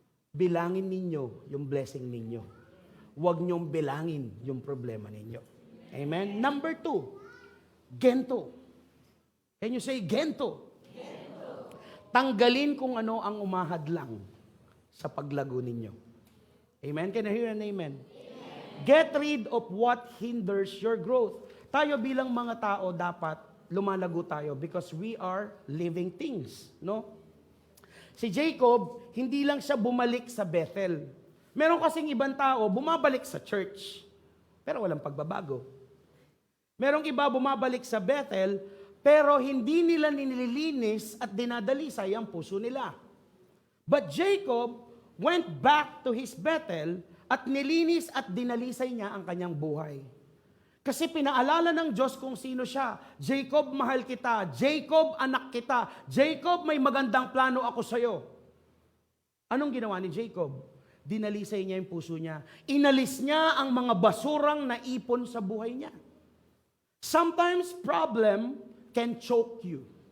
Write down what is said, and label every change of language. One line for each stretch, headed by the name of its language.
Filipino: Bilangin ninyo yung blessing ninyo. Huwag niyong bilangin yung problema ninyo.
English: Amen? Number 2, gento. Can you say gento? Gento.
Filipino: Tanggalin kung ano ang umahadlang sa paglago ninyo.
English: Amen? Can I hear an amen? Amen? Get rid of what hinders your growth.
Filipino: Tayo bilang mga tao dapat lumalago tayo
English: because we are living things.
Filipino: No? Si Jacob, hindi lang siya bumalik sa Bethel. Meron kasing ibang tao, bumabalik sa church, pero walang pagbabago. Merong iba bumabalik sa Bethel, pero hindi nila nililinis at dinadalisay ang puso nila.
English: But Jacob went back to his Bethel
Filipino: at nilinis at dinalisay niya ang kanyang buhay. Kasi pinaalala ng Diyos kung sino siya. Jacob, mahal kita. Jacob, anak kita. Jacob, may magandang plano ako sa'yo. Anong ginawa ni Jacob? Dinalisay niya yung puso niya. Inalis niya ang mga basurang naipon sa buhay niya.
English: Sometimes problem can choke you.